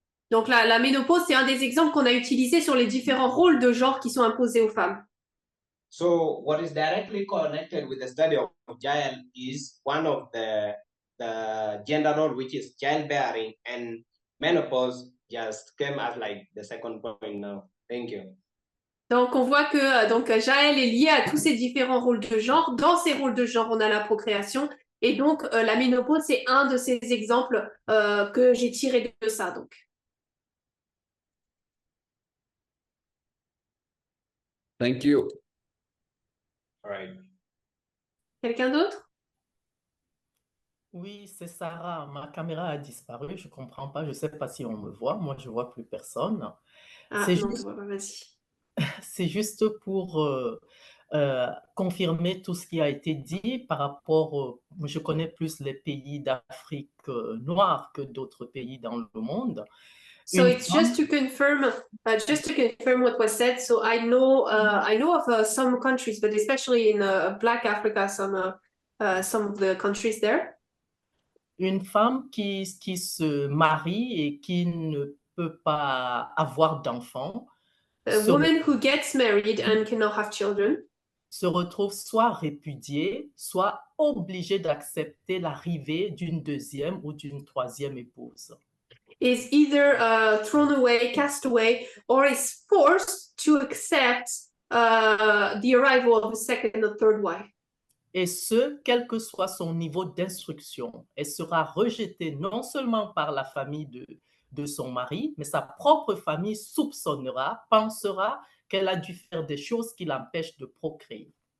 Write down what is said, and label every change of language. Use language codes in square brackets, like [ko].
[fr] Donc la ménopause, c'est un des exemples qu'on a utilisé sur les différents rôles de genre qui sont imposés aux femmes. [en] So what is directly connected with the study of Jael is one of the gender role, which is childbearing, and menopause just came as like the second point now. Thank you. [fr] Donc on voit que donc Jaël est liée à tous ces différents rôles de genre. Dans ces rôles de genre, on a la procréation. Et donc la ménopause, c'est un de ces exemples que j'ai tiré de ça. Donc. [en] Thank you. All right. [fr] Quelqu'un d'autre? Oui, c'est Sarah. Ma caméra a disparu. Je ne comprends pas. Je ne sais pas si on me voit. Moi, je ne vois plus personne. Ah C'est non, juste, vas-y. c'est juste pour confirmer tout ce qui a été dit par rapport. Je connais plus les pays d'Afrique noire que d'autres pays dans le monde. [en] So it's just to confirm what was said. So I know of some countries, but especially in Black Africa, some of the countries there. [fr] Une femme qui se marie et qui ne peut pas avoir d'enfants [en] A woman who gets married and cannot have children [fr] se retrouve soit répudiée, soit obligée d'accepter l'arrivée d'une deuxième ou d'une troisième épouse. [en] Is either thrown away, cast away, or is forced to accept the arrival of a second or third wife. [fr] Et ce, quel que soit son niveau d'instruction, elle sera rejetée non seulement par la famille de son mari, mais sa propre famille soupçonnera, pensera qu'elle a dû faire des choses qui l'empêchent de procréer.